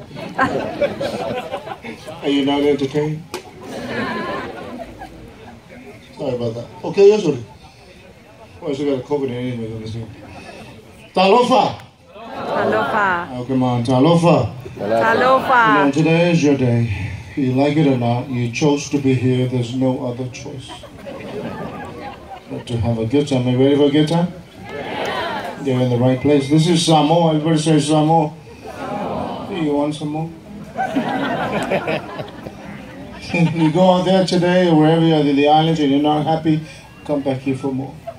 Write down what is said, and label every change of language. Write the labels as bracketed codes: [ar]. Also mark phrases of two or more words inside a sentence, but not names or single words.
[en] Are you not entertained? Sorry about that. Okay, yes, sorry. Well, I still got a COVID anyway on this one. Talofa! Alofa. Oh, come on. Talofa. Alofa. Today is your day. You like it or not, you chose to be here. There's no other choice but to have a good time. Are you ready for a good time? You're in the right place. This is Samoa. Everybody say Samoa. You want some more? You go out there today or wherever you are in the islands and you're not happy, come back here for more.